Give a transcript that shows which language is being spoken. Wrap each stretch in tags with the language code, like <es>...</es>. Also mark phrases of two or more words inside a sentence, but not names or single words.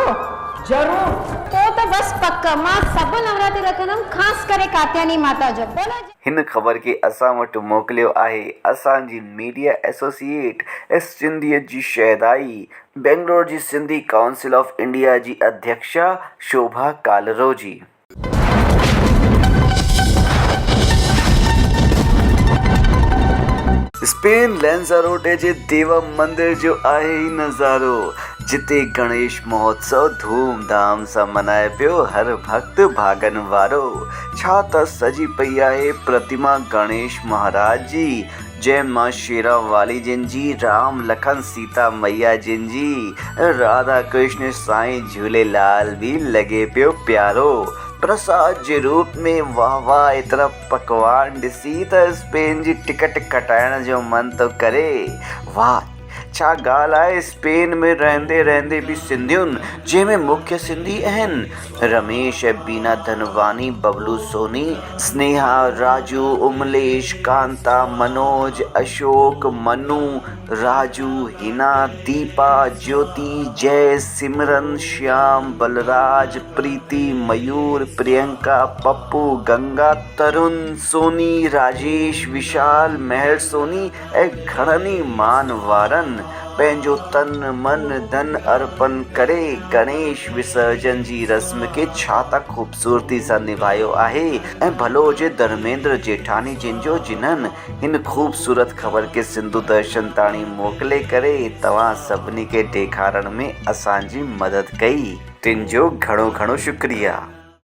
<sd>ज़रूरु। पोइ त बसि पक मां सभु नवरात्रि रखंदमि, ख़ासि करे कात्यायनी माता जो। हिन ख़बर खे असां वटि मोकिलियो आहे असांजी मीडिया एसोसिएट ऐं सिंधियत जी शहदाई बेंगलोर जी सिंधी काउंसिल ऑफ इंडिया जी अध्यक्षा शोभा कालरो जी। स्पेन लैंज़ारोटे जे देवा मंदिर जो आहे ही नज़ारो, जिते गणेश महोत्सव धूमधाम सां मनाए पियो हर भक्त भागन वारो। छा त सजी पई आहे प्रतिमा गणेश महाराज जी, जय मां शेरा वाली जिन जी, राम लखन सीता मैया जिन जी, राधा कृष्ण साईं झूलेलाल भी लगे पियो प्यारो। प्रसाद जे रूप में वाह वाह एतिरा पकवान ॾिसी त स्पेन जी टिकट कटाइण जो मन थो करे। वाह छा ॻाल्हि आहे स्पेन में रहंदे रहंदे बि सिंधियुनि जंहिंमें मुख्य सिंधी आहिनि रमेश ऐं बीना धनवानी, बबलू सोनी, स्नेहा, राजू, उमलेश, कांता, मनोज, अशोक, मनु, राजू, हिना, दीपा, ज्योति, जय, सिमरन, श्याम, बलराज, प्रीति, मयूर, प्रियंका, पप्पू, गंगा, तरुण, सोनी, राजेश, विशाल, महर सोनी ऐं घणनि मान वारनि पंहिंजो तन मन धन अर्पण करे गणेश विसर्जन जी रस्म खे छा त ख़ूबसूरती सां निभायो आहे ऐं भलो हुजे धर्मेंद्र जेठानी जिन्हनि हिन ख़ूबसूरत ख़बर खे सिंधु दर्शन ताणी मोकिले करे तव्हां सभिनी खे ॾेखारण में असांजी मदद कई। तिन जो घणो घणो शुक्रिया।</sd>